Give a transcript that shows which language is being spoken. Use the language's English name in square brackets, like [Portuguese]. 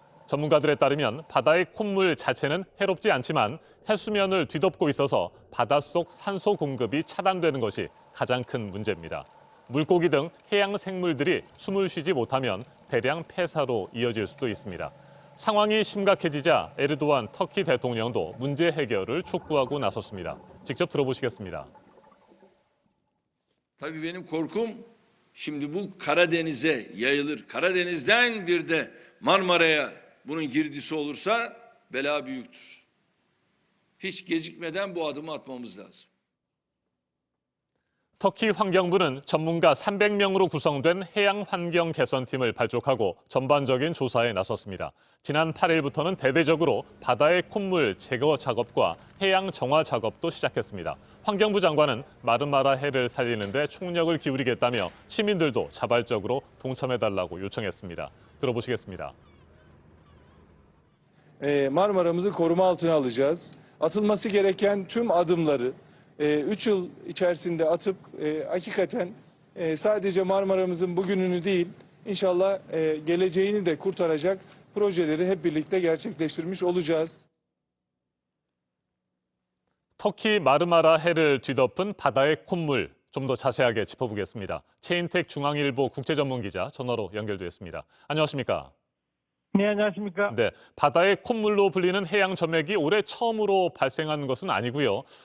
[Korean] 전문가들에 따르면 바다의 콧물 자체는 해롭지 않지만 해수면을 뒤덮고 있어서 바닷속 산소 공급이 차단되는 것이 가장 큰 문제입니다. 물고기 등 해양 생물들이 숨을 쉬지 못하면 대량 폐사로 이어질 수도 있습니다. 상황이 심각해지자 에르도안 터키 대통령도 문제 해결을 촉구하고 나섰습니다. 직접 들어보시겠습니다. [Turkish] Tabii benim korkum şimdi bu Karadeniz'e yayılır. Karadeniz'den bir de Marmara'ya bunun girdisi olursa bela büyüktür. hiç gecikmeden bu adımı atmamız lazım. [Korean] 터키 환경부는 전문가 300명으로 구성된 해양 환경 개선팀을 발족하고 전반적인 조사에 나섰습니다. 지난 8일부터는 대대적으로 바다의 콧물 제거 작업과 해양 정화 작업도 시작했습니다. 환경부 장관은 마르마라 해를 살리는 데 총력을 기울이겠다며 시민들도 자발적으로 동참해달라고 요청했습니다. 들어보시겠습니다. [Turkish] Marmara'mızı koruma altına alacağız. Atılması gereken tüm adımları 3 yıl içerisinde atıp hakikaten sadece Marmara'mızın bugününü değil inşallah geleceğini de kurtaracak projeleri hep birlikte gerçekleştirmiş olacağız. [Korean] 터키 마르마라 해를 뒤덮은 바다의 콧물 좀 더 자세하게 짚어보겠습니다. 최인택 중앙일보 국제전문기자 전화로 연결됐습니다. 안녕하십니까? 네, 안녕하십니까? 네, 바다의 콧물로 불리는 해양 점액이 올해 처음으로 발생한 것은 아니고요.